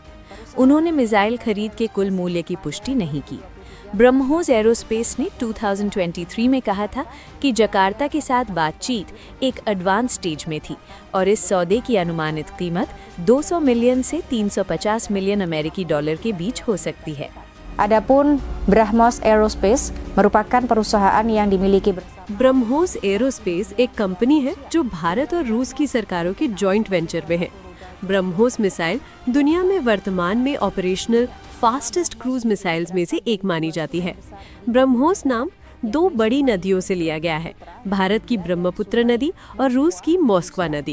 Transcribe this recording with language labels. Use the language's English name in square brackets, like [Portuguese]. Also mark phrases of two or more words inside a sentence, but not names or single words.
[Hindi] उन्होंने मिसाइल खरीद के कुल मूल्य की पुष्टि नहीं की। ब्रह्मोस एरोस्पेस ने 2023 में कहा था कि जकार्ता के साथ बातचीत एक [English] advance stage [Hindi] में थी और इस सौदे की अनुमानित कीमत 200 मिलियन से 350 मिलियन अमेरिकी डॉलर के बीच हो सकती है। [Indonesian] Adapun Brahmos Aerospace merupakan perusahaan yang dimiliki [Hindi] ब्रह्मोस एरोस्पेस एक कंपनी है जो भारत और रूस की सरकारों के [English] joint venture [Hindi] में है। ब्रह्मोस मिसाइल दुनिया में वर्तमान में [English] operational fastest cruise missiles [Hindi] में से एक मानी जाती है। ब्रह्मोस नाम दो बड़ी नदियों से लिया गया है, भारत की ब्रह्मपुत्र नदी और रूस की मॉस्कवा नदी।